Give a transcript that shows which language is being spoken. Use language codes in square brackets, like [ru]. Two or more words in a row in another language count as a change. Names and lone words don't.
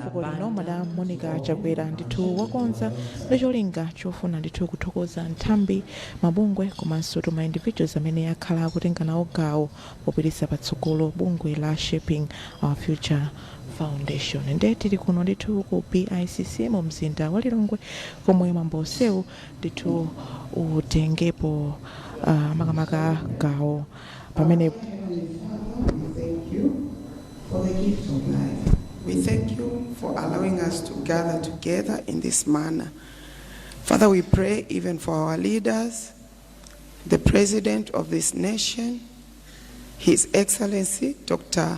[ny] tsiku lino Madam Monica Chakwera ndithu wakonza ndicholinga chofuna ndithu kuthokoza nthambi mabungwe komanso tuma individuals amene akhala akutenga nawo gawo popititsa patsogolo bungwe la Shaping Our Future Foundation. Nde tili kuno ndithu ku BICC mu mzinda wa Lilongwe komwe mwambo onsewu ndithu utengepo makamaka gawo pamene. [en] For the gift of life. We thank you for allowing us to gather together in this manner. Father, we pray even for our leaders, the President of this nation, His Excellency Dr.